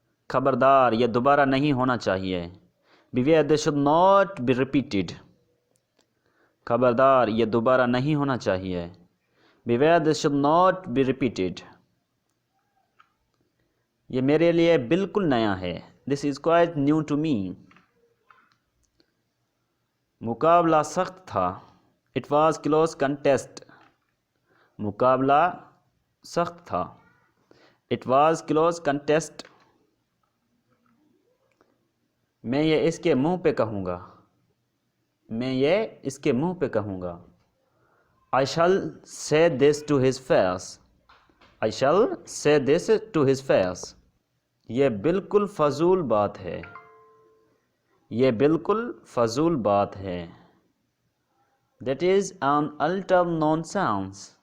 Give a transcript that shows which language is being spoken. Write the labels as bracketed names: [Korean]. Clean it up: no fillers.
[Hindi] खबरदार, यह दोबारा नहीं होना चाहिए। [English] Beware, this should not be repeated. [Hindi] खबरदार, यह दोबारा नहीं होना चाहिए। [English] Beware, this should not be repeated. [Hindi] यह मेरे लिए बिल्कुल नया है। [English] This is quite new to me. [Hindi] मुकाबला सख्त था। [English] It was close contest. [Hindi] मुकाबला सख्त था। [English] It was close contest. [Hindi] मैं ये इसके मुंह पे कहूँगा। मैं ये इसके मुंह पे कहूँगा। [English] I shall say this to his face. I shall say this to his face. [Hindi] ये बिल्कुल फजूल बात है। ये बिल्कुल फजूल बात है। [English] That is an utter nonsense.